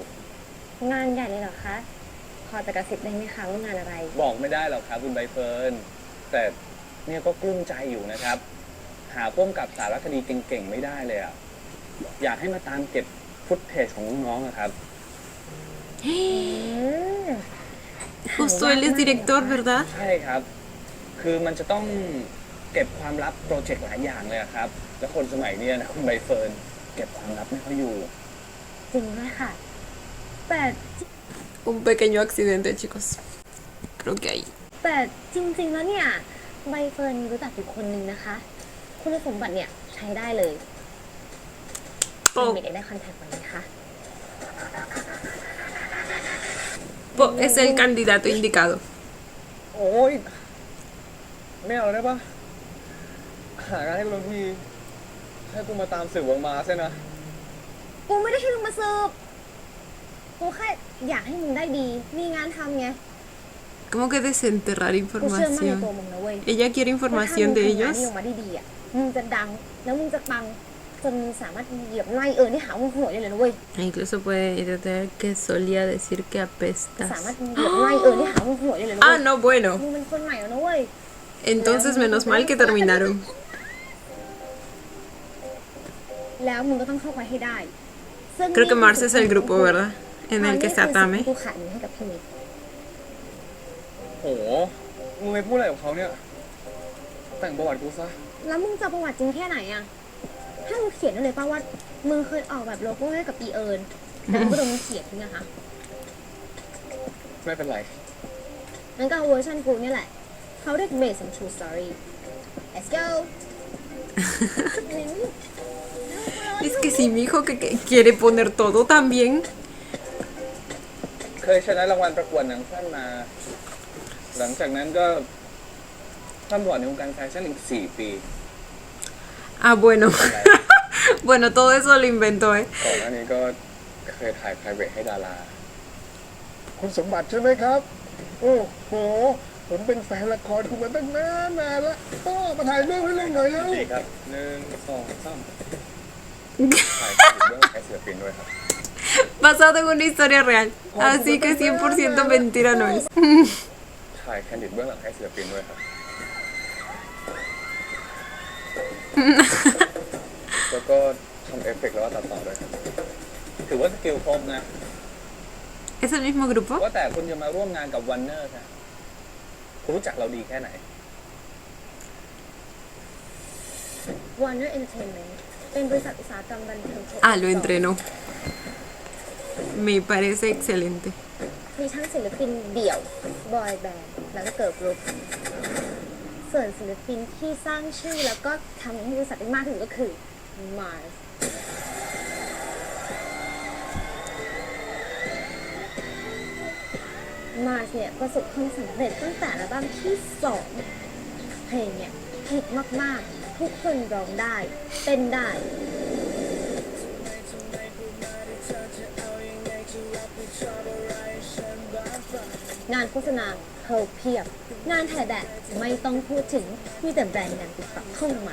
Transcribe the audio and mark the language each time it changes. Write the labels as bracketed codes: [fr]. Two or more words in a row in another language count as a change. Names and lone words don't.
[th] งานใหญ่เลยเหรอคะ พอจะกระซิบได้ไหมคะว่างานอะไร บอกไม่ได้หรอกครับคุณใบเฟิร์นแต่เนี่ยก็กลุ้มใจอยู่นะครับ หาพ่วงกับสารคดีเก่งๆไม่ได้เลยอ่ะอยากให้มาตามเก็บฟุตเทจของน้องๆนะครับ [es] Justo él es director, ¿verdad? [th] ใช่ครับ คือมันจะต้องเก็บความลับโปรเจกต์หลายอย่างเลยอะครับ แล้วคนสมัยเนี้ยนะคุณใบเฟิร์นเก็บความลับไม่ค่อยอยู่ จริงด้วยค่ะ แต่ [es] Un pequeño accidente, chicos. Creo que ahí. [th] แต่จริงๆแล้วเนี่ยใบเฟิร์นรู้จักอยู่คนหนึ่งนะคะ คุณสมบัติเนี่ยใช้ได้เลย Po- ไม่ได้คอนแทคไว้นะคะ [es] es el candidato indicado. [th] โอ้ยไม่เอาได้ปะหางานให้กูลงทีให้กูมาตามสืบวงมาใช่นะ กูไม่ได้ให้มึงมาสืบกูแค่อยากให้มึงได้ดี มีงานทำไง [es] ¿Cómo que desenterrar [th] กูเชื่อมั่นในตัว [es] información? [th] มึงนะเว้ย [es] Ella quiere [th] เพราะถ้า [es] información [th] มึง [es] de [th] ทำงาน [es] ellos. [th] นี้ออกมาได้ดีอ่ะ มึงจะดัง แล้วมึงจะปัง จนมึงสามารถเหยียบไล่เอิญที่หาว่าหัวได้เลยนะเว้ย [es] Incluso puede entender que solía decir que [th] สามารถ [es] apestas. [th] เหยียบไล่เอิญที่หาว่าหัวได้เลยนะเว้ [es] Ah, [th] ย [es] no, bueno. [th] มึงเป็นคนใหม่แล้วนะเว้ย [es] Entonces menos mal que terminaron. [th] แล้วมึงก็ต้องเข้าไปให้ได้ [es] Creo que Mars es el grupo, ¿verdad? En el que está [th] ตาม [es] Tame. [th] กูขาดนี้ให้กับพี่มิก โหมึงไปพูดอะไรกับเขาเนี่ย แต่งประวัติกูซะ แล้วมึงจะประวัติจริงแค่ไหนอะให้มึงเขียนได้เลยป่าว่ามึงเคยออกแบบโลโก้ให้กับอีเอิญแต่มึงก็โดนมึงเขียนทิ้งนะคะ ไม่เป็นไร งั้นก็เอาเวอร์ชันกูเนี่ยแหละ เขาเรียก [en] based on true story let's go [es] Es que si mi hijo que quiere poner todo también. [th] เคยชนะรางวัลประกวดหนังสั้นมา หลังจากนั้นก็ทำบอร์ดในวงการแฟชั่นอีก4 ปี Ah, bueno. Bueno, todo eso lo inventó, ¿eh? ก่อนหน้านี้ก็เคยถ่าย private ให้ดารา คุณสมบัติใช่ไหมครับ โอ้โห ผมเป็นแฟนละครคุณมาตั้งนานแล้วก็มาถ่ายเรื่องให้เรื่องหน่อยแล้ว ดีครับ1 2 3ถ่ายคลิปเรื่องใช้ศิลปินด้วยครับ [es] Basado en una historia real. Así que 100% mentira no es. [th] ถ่ายแคนดิดเบื้องหลังให้ศิลปินด้วยครับ แล้วก็ทำเอฟเฟกต์แล้วก็ตัดต่อด้วยครับ ถือว่าสกิลครบนะ [es] ¿Es el mismo grupo? [th] ว่าแต่คุณจะมาร่วมงานกับวันเนอร์นะคุณรู้จักเราดีแค่ไหน Warner Entertainment เป็นบริษัทอุตสาหกรรมบันเทิง [es] Ah, lo entrenó. Me parece excelente. [th] มีทั้งศิลปินเดี่ยว บอยแบนด์ แล้วก็เกิร์ลกรุ๊ปส่วนศิลปินที่สร้างชื่อแล้วก็ทำให้บริษัทได้มากที่สุดก็คือ Mars Mars เนี่ยประสบความสำเร็จตั้งแต่อัลบั้มที่ 2 เพลงเนี่ยฮิตมากๆ ทุกคนร้องได้เต้นได้ งานโฆษณาเธอเพียบ งานถ่ายแบบไม่ต้องพูดถึง มีแต่แบรนด์งานติดต่อเข้ามา